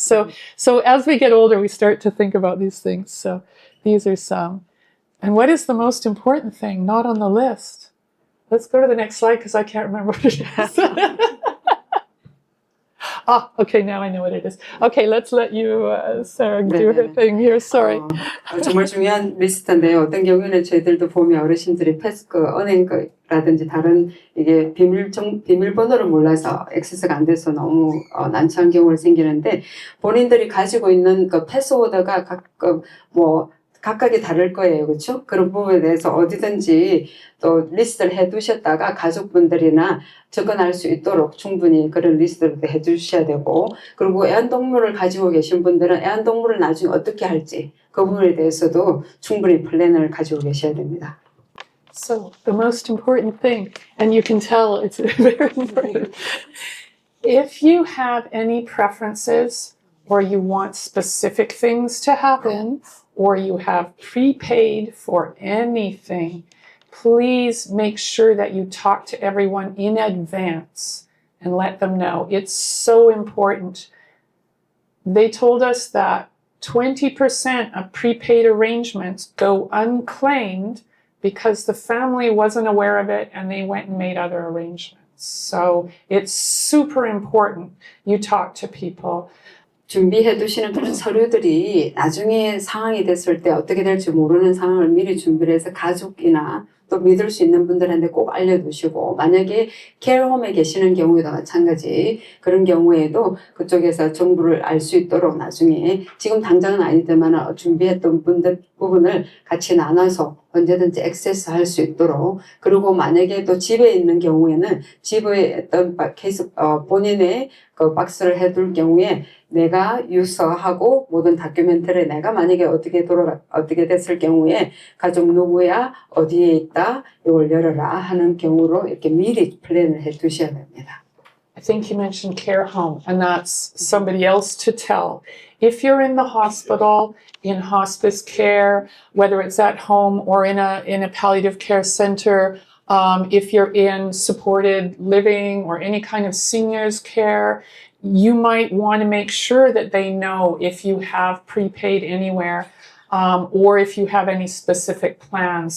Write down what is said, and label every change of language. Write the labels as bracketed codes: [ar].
[en] So as we get older, we start to think about these things. So these are some. And what is the most important thing? Not on the list. Let's go to the next slide because I can't remember what it is. Okay, now I know what it is. Okay, let's let you, Sarah, do her thing here. Sorry. [ko] 정말 중요한 리스트인데요. 어떤 경우에는 저희들도 보면 어르신들이 은행라든지 다른 이게 비밀번호를 몰라서 액세스가 안 돼서 너무 난처한 경우가 생기는데 본인들이 가지고 있는 그 패스워드가 각각이 다를 거예요. 그렇죠? 그런 부분에 대해서 어디든지 또 리스트를 해두셨다가 가족분들이나 접근할 수 있도록 충분히 그런 리스트를 해두셔야 되고, 그리고 애완동물을 가지고 계신 분들은 애완동물을 나중에 어떻게 할지 그 부분에 대해서도 충분히 플랜을 가지고 계셔야 됩니다. [en] So the most important thing, and you can tell it's very important, if you have any preferences or you want specific things to happen, or you have prepaid for anything, please make sure that you talk to everyone in advance and let them know. It's so important. They told us that 20% of prepaid arrangements go unclaimed because the family wasn't aware of it and they went and made other arrangements. So it's super important you talk to people. [ko] 준비해 두시는 그런 서류들이 나중에 상황이 됐을 때 어떻게 될지 모르는 상황을 미리 준비를 해서 가족이나 또 믿을 수 있는 분들한테 꼭 알려두시고, 만약에 케어홈에 계시는 경우에도 마찬가지 그런 경우에도 그쪽에서 정보를 알 수 있도록 나중에 지금 당장은 아니지만 준비했던 부분을 같이 나눠서 언제든지 액세스할 수 있도록, 그리고 만약에 또 집에 있는 경우에는 집에 어떤 케이스 본인의 그 박스를 해둘 경우에 내가 유서하고 모든 다큐멘터리 내가 만약에 어떻게 됐을 경우에 가족 누구야 어디에 있다 이걸 열어라 하는 경우로 이렇게 미리 플랜을 해두셔야 됩니다. [en] I think you mentioned care home, and that's somebody else to tell. If you're in the hospital, in hospice care, whether it's at home or in a palliative care center, if you're in supported living or any kind of seniors care, you might want to make sure that they know if you have prepaid anywhere, or if you have any specific plans.